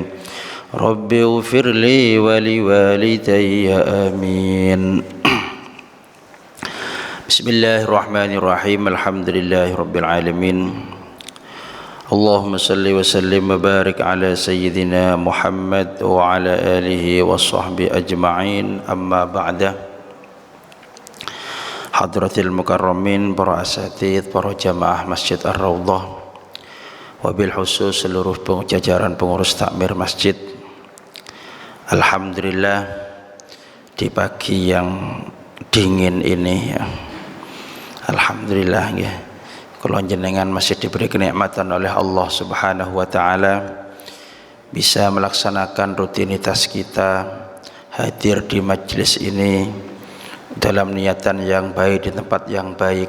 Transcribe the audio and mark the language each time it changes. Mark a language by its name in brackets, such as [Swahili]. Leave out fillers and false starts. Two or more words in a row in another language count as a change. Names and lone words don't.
[Arabic] رب اغفر لي ولوالدي آمين. بسم الله الرحمن الرحيم. الحمد لله رب العالمين. اللهم صل وسلم وبارك على سيدنا محمد وعلى آله وصحبه أجمعين. أما بعد. حضرة المكرمين, [Indonesian] para asatidz, para jamaah Masjid Ar-Rawdah, [Arabic] وبالخصوص [Indonesian] seluruh jajaran pengurus takmir masjid. Alhamdulillah di pagi yang dingin ini ya, alhamdulillah ya, kalau jenengan masih diberi kenikmatan oleh [Arabic] الله سبحانه وتعالى [Indonesian] bisa melaksanakan rutinitas kita hadir di majelis ini dalam niatan yang baik di tempat yang baik.